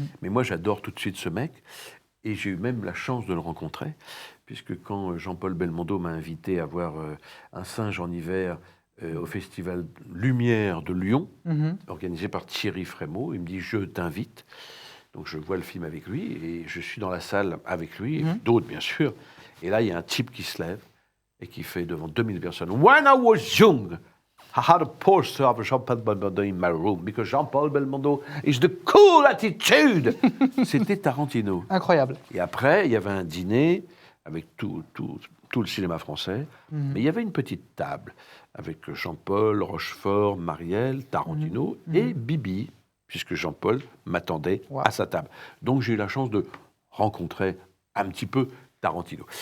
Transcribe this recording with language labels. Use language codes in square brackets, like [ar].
[fr] Mais moi, j'adore tout de suite ce mec. Et j'ai eu même la chance de le rencontrer, puisque quand Jean-Paul Belmondo m'a invité à voir Un singe en hiver au festival Lumière de Lyon, organisé par Thierry Frémaux, il me dit « Je t'invite ». Donc je vois le film avec lui, et je suis dans la salle avec lui, et d'autres bien sûr. Et là, il y a un type qui se lève et qui fait devant 2000 personnes « [en] When I was young !» I had a poster of Jean-Paul Belmondo in my room because Jean-Paul Belmondo is the cool attitude. [fr] C'était Tarantino. Incroyable. Et après, il y avait un dîner avec tout le cinéma français. Mais il y avait une petite table avec Jean-Paul, Rochefort, Marielle, Tarantino et Bibi, puisque Jean-Paul m'attendait à sa table. Donc j'ai eu la chance de rencontrer un petit peu Tarantino.